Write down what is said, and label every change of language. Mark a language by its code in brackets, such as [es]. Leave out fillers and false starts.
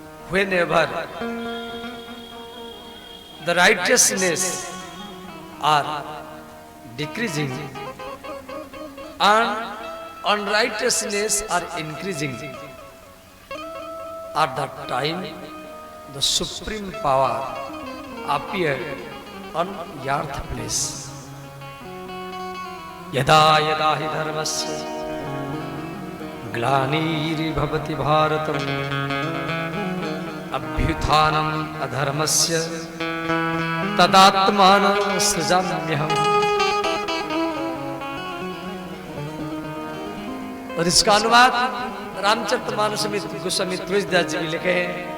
[en] Whenever the righteousness are decreasing and unrighteousness are increasing, at that time the supreme power appeared on earth place. [sa] यदा यदा हि धर्मस्य ग्लानिर्भवति भारतम् अभ्युत्थानम् अधर्मस्य तदात्मानं सृजाम्यहम्। [hi] और इसका अनुवाद रामचरितमानस में गोस्वामी तुलसीदास जी भी लिखे हैं।